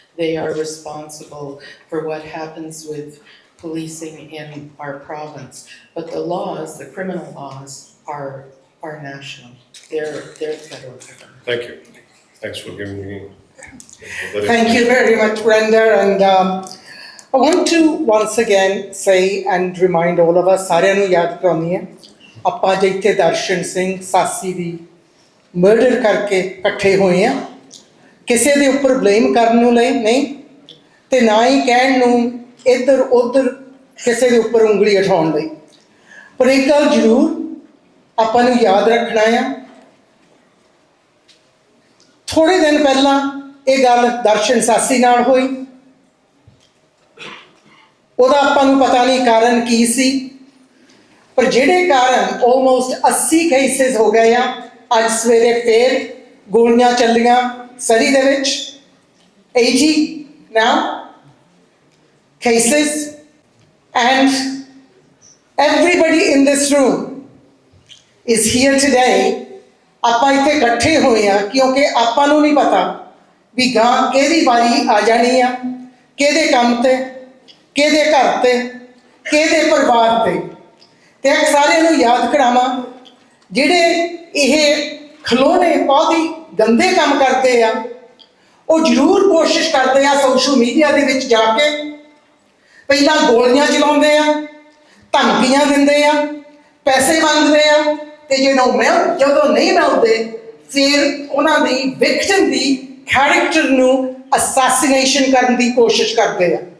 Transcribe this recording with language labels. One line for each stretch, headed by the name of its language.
English: They are responsible for what happens with policing in our province. But the laws, the criminal laws, are national. They're the federal government. Thank you. Thanks for giving me. Thank you very much, Brenda. And I want to once again say and remind all of us,
Punjabi: ਸਾਰਿਆਂ ਨੂੰ ਯਾਦ ਕਰਾਉਣੀ ਹੈ, ਆਪਾਂ ਅੱਜ ਇੱਥੇ ਦਰਸ਼ਨ ਸਿੰਘ ਸਾਸੀ ਦੀ murder ਕਰਕੇ ਇਕੱਠੇ ਹੋਏ ਆ, ਕਿਸੇ ਦੇ ਉੱਪਰ ਬਲੇਮ ਕਰਨ ਨੂੰ ਲਈ ਨਹੀਂ, ਤੇ ਨਾ ਹੀ ਕਹਿਣ ਨੂੰ ਇੱਧਰ ਉੱਧਰ ਕਿਸੇ ਦੇ ਉੱਪਰ ਉਂਗਲੀ ਉਠਾਉਣ ਲਈ। ਪਰ ਇੱਕ ਗੱਲ ਜ਼ਰੂਰ ਆਪਾਂ ਨੂੰ ਯਾਦ ਰੱਖਣਾ ਆ, ਥੋੜ੍ਹੇ ਦਿਨ ਪਹਿਲਾਂ ਇਹ ਗੱਲ ਦਰਸ਼ਨ ਸਾਸੀ ਨਾਲ ਹੋਈ, ਉਹਦਾ ਆਪਾਂ ਨੂੰ ਪਤਾ ਨਹੀਂ ਕਾਰਨ ਕੀ ਸੀ, ਪਰ ਜਿਹੜੇ ਕਾਰਨ ਆਲਮੋਸਟ 80 ਕੇਸਿਸ ਹੋ ਗਏ ਆ। ਅੱਜ ਸਵੇਰੇ ਫੇਰ ਗੋਲੀਆਂ ਚੱਲੀਆਂ ਸਰੀ ਦੇ ਵਿੱਚ,
English: 80 now cases, and everybody in this room is here today।
Punjabi: ਆਪਾਂ ਇੱਥੇ ਇਕੱਠੇ ਹੋਏ ਆ ਕਿਉਂਕਿ ਆਪਾਂ ਨੂੰ ਨਹੀਂ ਪਤਾ ਵੀ ਗਾਂ ਕਿਹਦੀ ਵਾਰੀ ਆ ਜਾਣੀ ਆ, ਕਿਹਦੇ ਕੰਮ ਤੇ, ਕਿਹਦੇ ਘਰ ਤੇ, ਕਿਹਦੇ ਪਰਿਵਾਰ ਤੇ। ਤੇ ਇੱਕ ਸਾਰਿਆਂ ਨੂੰ ਯਾਦ ਕਰਾਵਾਂ, ਜਿਹੜੇ ਇਹ ਖਲੋਣੇ ਬਹੁਤ ਹੀ ਗੰਦੇ ਕੰਮ ਕਰਦੇ ਆ, ਉਹ ਜ਼ਰੂਰ ਕੋਸ਼ਿਸ਼ ਕਰਦੇ ਆ ਸੋਸ਼ਲ ਮੀਡੀਆ ਦੇ ਵਿੱਚ ਜਾ ਕੇ ਪਹਿਲਾਂ ਗੋਲੀਆਂ ਚਲਾਉਂਦੇ ਆ, ਧਮਕੀਆਂ ਦਿੰਦੇ ਆ, ਪੈਸੇ ਮੰਗਦੇ ਆ, ਤੇ ਜਦੋਂ ਨਹੀਂ ਮਿਲਦੇ ਫਿਰ ਉਹਨਾਂ ਦੀ ਵਿਕਟਮ ਦੀ ਕੈਰੈਕਟਰ ਨੂੰ ਅਸੈਸੀਨੇਸ਼ਨ ਕਰਨ ਦੀ ਕੋਸ਼ਿਸ਼ ਕਰਦੇ ਆ।